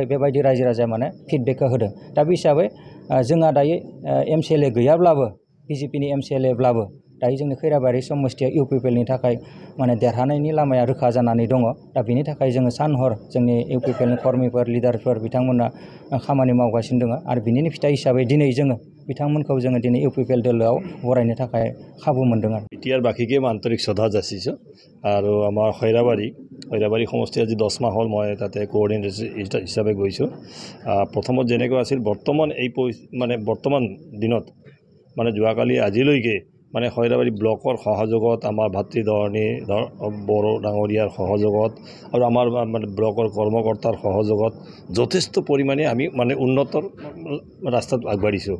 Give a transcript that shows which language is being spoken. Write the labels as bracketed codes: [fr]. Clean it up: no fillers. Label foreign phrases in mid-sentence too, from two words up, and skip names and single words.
[brx] बेबायदि रायजो राजाया माने फिडबेकखौ होदों। दा बे हिसाबै जोंहा दायो MCLA गैयाब्लाबो बिजेपिनि MCLAब्लाबो दायो जोंनि खैराबारि समस्थिया इउपिपिएलनि थाखाय माने देरहानायनि लामाया रोखा जानानै दङ। दा बेनि थाखाय जोङो सान हर जोंनि इउपिपिएलनि कर्मिफोर लिडारफोर बिथांमोना खामानि मावगासिनो दङ आरो बिनिनो फिथाइ हिसाबै दिनै जोङो बिथांमोनखौ जोङो दिनै इउपिपिएल दोलोआव बरायनो थाखाय खाबु मोन्दों आरो [as] এতিয়াৰ বাকীকে আন্তৰিক শ্ৰদ্ধা যাচিছোঁ আৰু আমাৰ খৈৰাবাৰী সমষ্টি আজি 10 মাহ হ'ল মই তাতে কোঅৰ্ডিনেটৰ হিচাপে গৈছোঁ। প্ৰথমত যেনেকুৱা আছিল বৰ্তমান দিনত মানে যোৱাকালি আজিলৈকে মানে খৈৰাবাৰী ব্লকৰ সহযোগত আমাৰ ভাতৃধৰণী বড়ো ডাঙৰীয়াৰ সহযোগত আৰু আমাৰ মানে ব্লকৰ কৰ্মকৰ্তাৰ সহযোগত যথেষ্ট পৰিমাণে আমি মানে উন্নতৰ ৰাস্তাত আগবাঢ়িছোঁ।